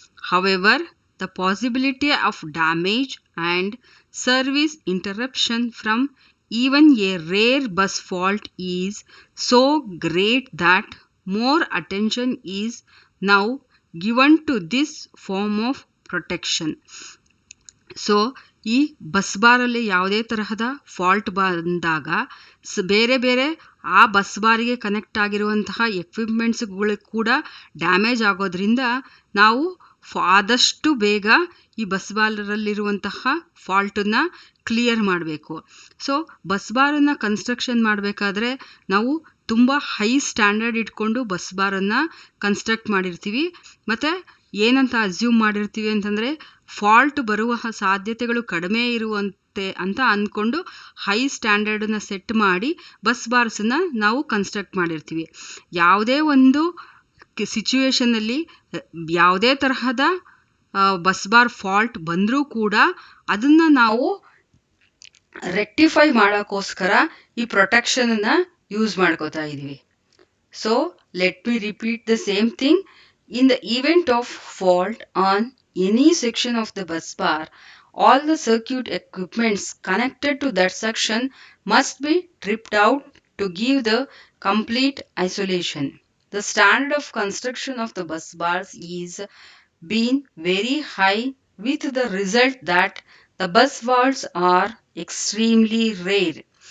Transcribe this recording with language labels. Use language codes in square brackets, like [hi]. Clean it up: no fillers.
[en] However, the possibility of damage and service interruption from even a rare bus fault is so great that more attention is now given to this form of protection. So [kn] ಈ bus ಬಾರಲ್ಲಿ ಯಾವುದೇ ತರಹದ fault ಬಂದಾಗ ಬೇರೆ ಬೇರೆ ಆ bus ಬಾರಿಗೆ connect ಆಗಿರುವಂತಹ ಎಕ್ವಿಪ್ಮೆಂಟ್ಸ್ಗಳು ಕೂಡ ಡ್ಯಾಮೇಜ್ ಆಗೋದ್ರಿಂದ ನಾವು ಆದಷ್ಟು ಬೇಗ ಈ ಬಸ್ ಬಾರಲ್ಲಿರುವಂತಹ ಫಾಲ್ಟನ್ನು ಕ್ಲಿಯರ್ ಮಾಡಬೇಕು. ಸೊ ಬಸ್ ಬಾರನ್ನು ಕನ್ಸ್ಟ್ರಕ್ಷನ್ ಮಾಡಬೇಕಾದ್ರೆ ನಾವು ತುಂಬ ಹೈ ಸ್ಟ್ಯಾಂಡರ್ಡ್ ಇಟ್ಕೊಂಡು ಬಸ್ ಬಾರನ್ನು ಕನ್ಸ್ಟ್ರಕ್ಟ್ ಮಾಡಿರ್ತೀವಿ. ಮತ್ತು ಏನಂತ ಅಸ್ಯೂಮ್ ಮಾಡಿರ್ತೀವಿ ಅಂತಂದರೆ ಫಾಲ್ಟ್ ಬರುವ ಸಾಧ್ಯತೆಗಳು ಕಡಿಮೆ ಇರುವಂತೆ ಅಂತ ಅಂದ್ಕೊಂಡು ಹೈ ಸ್ಟ್ಯಾಂಡರ್ಡನ್ನು ಸೆಟ್ ಮಾಡಿ ಬಸ್ ಬಾರ್ಸನ್ನು ನಾವು ಕನ್ಸ್ಟ್ರಕ್ಟ್ ಮಾಡಿರ್ತೀವಿ. ಯಾವುದೇ ಒಂದು ಸಿಚುವೇಶನಲ್ಲಿ ಯಾವುದೇ ತರಹದ ಬಸ್ ಬಾರ್ ಫಾಲ್ಟ್ ಬಂದರೂ ಕೂಡ ಅದನ್ನು ನಾವು ರೆಕ್ಟಿಫೈ ಮಾಡೋಕ್ಕೋಸ್ಕರ ಈ ಪ್ರೊಟೆಕ್ಷನನ್ನು ಯೂಸ್ ಮಾಡ್ಕೋತಾ ಇದ್ದೀವಿ. [en] So let me repeat the same thing. In the event of fault on any section of the bus bar, all the circuit equipments connected to that section must be tripped out to give the complete isolation. The standard of construction of the bus bars is been very high, with the result that the bus faults are extremely rare.